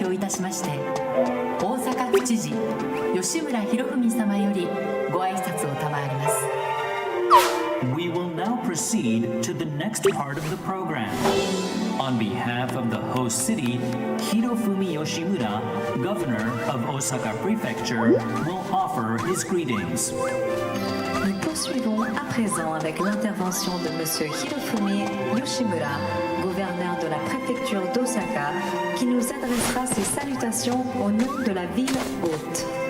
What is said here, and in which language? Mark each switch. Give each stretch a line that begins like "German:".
Japanese: しまして、大阪府知事吉村洋文様よりご挨拶を賜ります。
English: We will now proceed to the next part of the program. On behalf of the host city, Hirofumi Yoshimura, Governor of Osaka Prefecture, will offer his greetings.
French: Nous poursuivons à présent avec l'intervention de M. Hirofumi Yoshimura, gouverneur de la préfecture d'Osaka, qui nous adressera ses salutations au nom de la ville haute.